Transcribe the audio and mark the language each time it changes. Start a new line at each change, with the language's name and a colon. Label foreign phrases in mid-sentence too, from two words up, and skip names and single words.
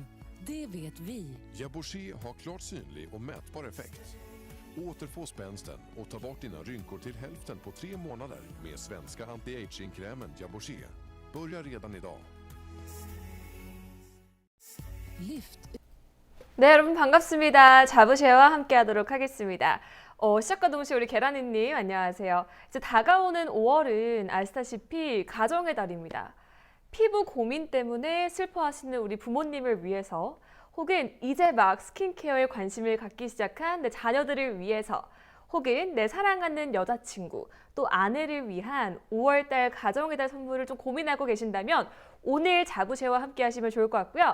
Swedish: Det vet vi. Jabouché har klart synlig och mätbar effekt. Återfå spänsten och ta bort dina rynkor till hälften på 3 månader med svenska anti-aging-krämen Jabouché. Börja redan idag. Lyft.
Korean: 네, 여러분 반갑습니다. 자부쉐와 함께 하도록 하겠습니다. 시작과 동시에 우리 계란이님 안녕하세요. 이제 다가오는 5월은 아시다시피 가정의 달입니다. 피부 고민 때문에 슬퍼하시는 우리 부모님을 위해서 혹은 이제 막 스킨케어에 관심을 갖기 시작한 내 자녀들을 위해서 혹은 내 사랑하는 여자친구 또 아내를 위한 5월달 가정의 달 선물을 좀 고민하고 계신다면 오늘 자부쉐와 함께 하시면 좋을 것 같고요.